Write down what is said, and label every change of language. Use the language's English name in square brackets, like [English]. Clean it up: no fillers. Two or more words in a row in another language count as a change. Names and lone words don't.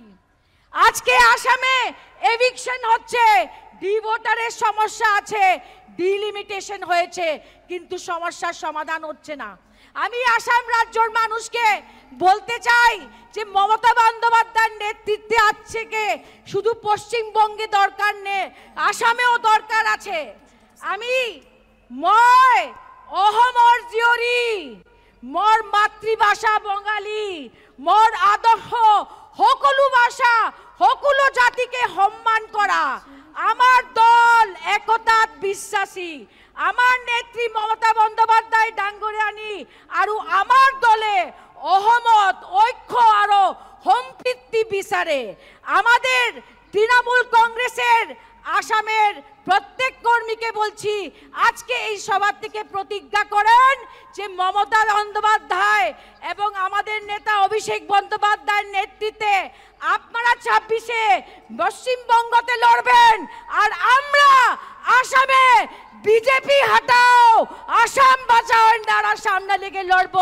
[Bangla] আজকে আসামে এভিকশন হচ্ছে, ডি ভোটারের সমস্যা আছে, ডিলিমিটেশন হয়েছে, কিন্তু সমস্যার সমাধান হচ্ছে না। আমি আসাম রাজ্যের মানুষকে বলতে চাই যে মমতা বন্দ্যোপাধ্যায়ের নেতৃত্বে আছে কে শুধু পশ্চিমবঙ্গে দরকার নেই, আসামেও দরকার আছে। [Assamese] আমি মই অহমৰ জীয়ৰী, মোৰ মাতৃভাষা বঙালী, মোৰ আদৰ্শ সকলো ভাষা সকলো জাতিকে সন্মান কৰা, আমার দল একতাত বিশ্বাসী, আমার নেত্রী মমতা বন্দ্যোপাধ্যায় ডাঙ্গরিয়ানী আর আমার দলে অহমত ঐক্য আর সম্প্রীতি বিচারে। [Bangla] আমাদের তৃণমূল কংগ্রেসের আসামের প্রত্যেক কর্মীকে বলছি, আজকে এই সভা থেকে প্রতিজ্ঞা করেন যে মমতা বন্দ্যোপাধ্যায় এবং আমাদের নেতা অভিষেক বন্দ্যোপাধ্যায়ের নেতৃত্বে আপনারা 26-এ পশ্চিমবঙ্গতে লড়বেন, আর আমরা আসামে [Hindi] बीजेपी हटाओ असम बचाओ [Bangla] নারা সামনে লেগে লড়বো।